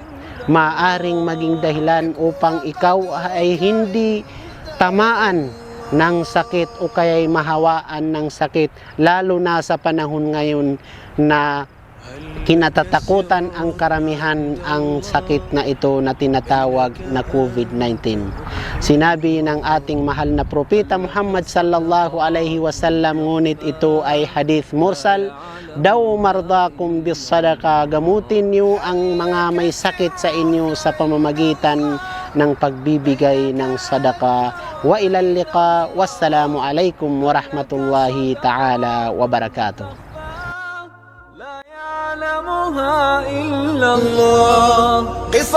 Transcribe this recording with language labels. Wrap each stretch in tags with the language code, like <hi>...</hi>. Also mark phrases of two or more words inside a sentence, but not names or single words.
<tl>Maaring maging dahilan upang ikaw ay hindi tamaan ng sakit o kaya'y mahawaan ng sakit, lalo na sa panahon ngayon na kinatatakutan ang karamihan ang sakit na ito na tinatawag na COVID-19. Sinabi ng ating mahal na propeta Muhammad</tl> <ar>صلى الله عليه وسلم,</ar> <tl>ngunit ito ay hadith mursal,</tl> <ar>"داووا مرضاكم بالصدقة,"</ar> <tl>gamutin niyo ang mga may sakit sa inyo sa pamamagitan ng pagbibigay ng sadaka.</tl> <ar>وإلى اللقاء، والسلام عليكم ورحمة الله تعالى وبركاته. لا يعلمها إلا الله.</ar>